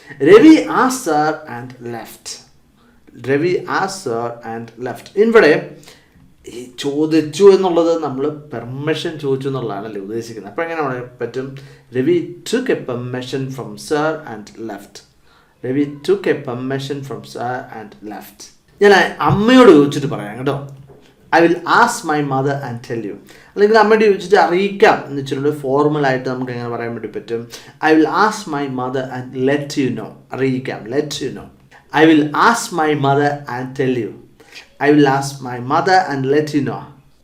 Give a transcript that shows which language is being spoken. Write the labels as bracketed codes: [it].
[en] Ravi asked sir and left. Ravi asked sir and left. [ml] ഇവിടെ ഈ ചോദിച്ചു എന്നുള്ളത് നമ്മൾ പെർമിഷൻ ചോദിച്ചു എന്നുള്ളതാണല്ലേ ഉദ്ദേശിക്കുന്നത്. അപ്പോൾ എങ്ങനെ പറയാൻ പറ്റും? [en] Ravi took a permission from sir and left. Baby took a permission from sir and left. [ml] ഞാൻ അമ്മയോട് ചോദിച്ചിട്ട് പറയാം കേട്ടോ. [en] I will ask my mother and tell you. [ml] അല്ലെങ്കിൽ അമ്മയോട് ചോദിച്ചിട്ട് അറിയിക്കാം എന്ന് വെച്ചിട്ടുണ്ട് ഫോർമലായിട്ട് നമുക്ക് എങ്ങനെ പറയാൻ വേണ്ടി പറ്റും. [en] I will ask my mother and let you know. അറിയിക്കാം, let you know. I will ask my mother and tell you. I will ask my mother and let you know.